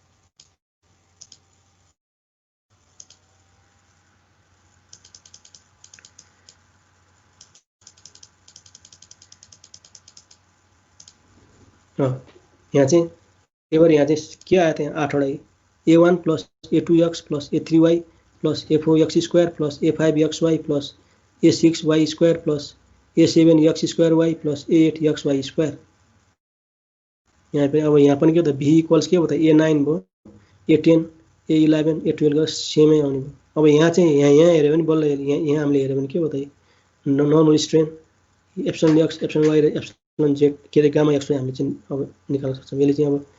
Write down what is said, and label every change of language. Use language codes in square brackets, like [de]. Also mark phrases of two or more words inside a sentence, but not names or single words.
[ne] यहाँ चाहिँ त्यही भएर यहाँ चाहिँ के आयो त? [en] यहाँ 8वटा a1 + a2x + a3y + a4x square + a5xy + a6y square + a7x square y + a8xy square. [ne] यहाँ पनि के त? [en] v equals [ne] के भयो त? a9 भयो, a10 a11 a12 गरेर सेमै आउने भयो। अब यहाँ चाहिँ यहाँ हेर्यो भने बल्ल यहाँ हामीले हेर्यो भने के भयो त? [en] normal strain epsilon x epsilon y [ne] र [en] epsilon z [ne] के अरे गामा x हामीले चाहिँ अब निकाल्न सक्छौँ।